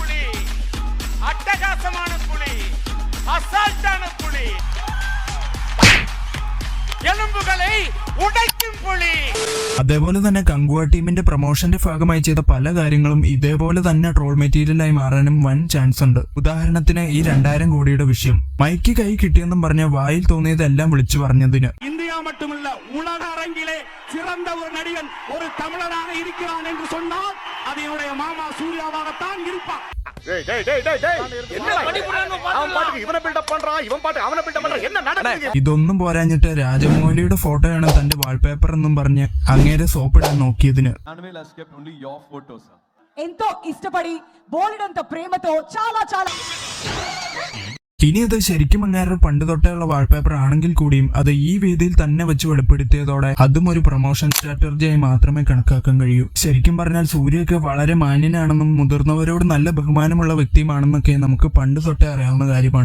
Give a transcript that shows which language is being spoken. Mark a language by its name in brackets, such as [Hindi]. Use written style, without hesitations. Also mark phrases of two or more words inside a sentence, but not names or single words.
[Malayalam] അതേപോലെ തന്നെ കങ്കുവ ടീമിന്റെ പ്രൊമോഷന്റെ ഭാഗമായി ചെയ്ത പല കാര്യങ്ങളും ഇതേപോലെ തന്നെ ട്രോൾ മെറ്റീരിയലായി മാറാനും വൻ ചാൻസ് ഉണ്ട്. ഉദാഹരണത്തിന് ഈ 2000 കോടിയുടെ വിഷയം. മൈക്ക് കൈ കിട്ടിയെന്നും പറഞ്ഞ വായിൽ തോന്നിയതെല്ലാം വിളിച്ചു പറഞ്ഞതിന് [Tamil] ഇന്ത്യ மட்டுமல்ல உலக அரங்கிலே சிறந்த ஒரு நடிகன் ஒரு தமிழனாக இருக்கிறான் என்று சொன்னால் அது என்னுடைய மாமா சூர்யாவாகத்தான் இருப்பான். [Malayalam] ഇതൊന്നും പോരാഞ്ഞിട്ട് രാജമൗലിയുടെ ഫോട്ടോയാണ് തന്റെ വാൾപേപ്പർ എന്നും പറഞ്ഞ് അങ്ങേരെ സോപ്പിടാൻ നോക്കിയതിന് [Telugu] ఎంతో ఇష్టపడి బోలెడంత ప్రేమతో చాలా చాలా [Malayalam] ഇനി അത് ശരിക്കും അങ്ങേരുടെ പണ്ട് തൊട്ടേയുള്ള വാൾപേപ്പർ ആണെങ്കിൽ കൂടിയും അത് ഈ വേദിയിൽ തന്നെ വെച്ച് വെളിപ്പെടുത്തിയതോടെ അതും ഒരു പ്രൊമോഷൻ സ്ട്രാറ്റജിയായി മാത്രമേ കണക്കാക്കാൻ കഴിയൂ. ശരിക്കും പറഞ്ഞാൽ സൂര്യയൊക്കെ വളരെ മാന്യനാണെന്നും മുതിർന്നവരോട് നല്ല ബഹുമാനമുള്ള വ്യക്തിയുമാണെന്നൊക്കെ നമുക്ക് പണ്ട് തൊട്ടേ അറിയാവുന്ന കാര്യമാണ്.